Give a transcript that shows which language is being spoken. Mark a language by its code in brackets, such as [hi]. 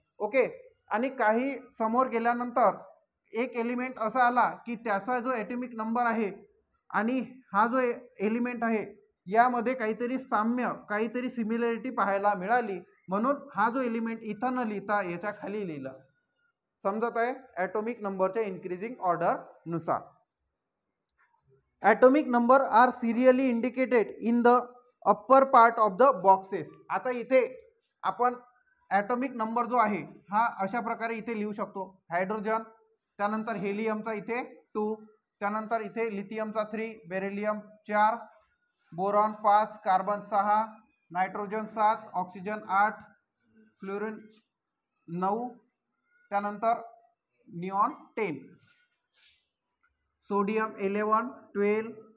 [mr] Okay, आणि काही समोर गेल्यानंतर एक एलिमेंट असा आला की त्याचा जो ॲटॉमिक नंबर आहे आणि हा जो एलिमेंट आहे यामध्ये काहीतरी साम्य, काहीतरी सिमिलॅरिटी पाहायला मिळाली, म्हणून हा जो एलिमेंट इथं न लिहिता याच्या खाली लिहिला. समजत आहे, ॲटॉमिक नंबरच्या इन्क्रीजिंग ऑर्डर नुसार. [en] Atomic number are serially indicated in the upper part of the boxes. [mr] आता इथे आपण ॲटॉमिक नंबर जो आहे हा अशा प्रकारे इथे लिहू शकतो. हायड्रोजन, त्यानंतर हेलियमचा इथे 2, त्यानंतर इथे लिथियमचा 3, beryllium 4, boron 5, carbon 6, nitrogen 7, oxygen 8, fluorine 9, त्यानंतर निऑन 10, सोडियम 11, 12.